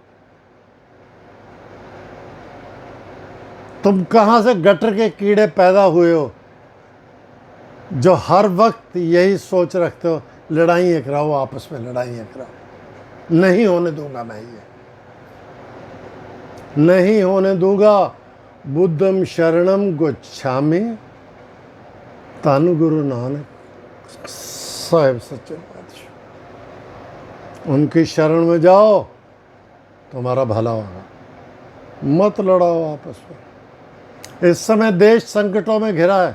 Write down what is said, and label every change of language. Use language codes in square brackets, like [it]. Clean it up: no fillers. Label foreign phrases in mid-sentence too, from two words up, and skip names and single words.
[hi] तुम कहां से गटर के कीड़े पैदा हुए हो जो हर वक्त यही सोच रखते हो, लड़ाइयाँ कराओ आपस में, लड़ाइयाँ कराओ। नहीं होने दूंगा मैं ये। नहीं होने दूंगा। [pi] बुद्धम शरणम गच्छामि, [pa] ਧੰਨ ਗੁਰੂ ਨਾਨਕ ਸਾਹਿਬ ਸੱਚੇ ਪਾਤਸ਼ਾਹ। [hi] उनकी शरण में जाओ, तुम्हारा भला होगा। मत लड़ाओ आपस में। इस समय देश संकटों में घिरा है।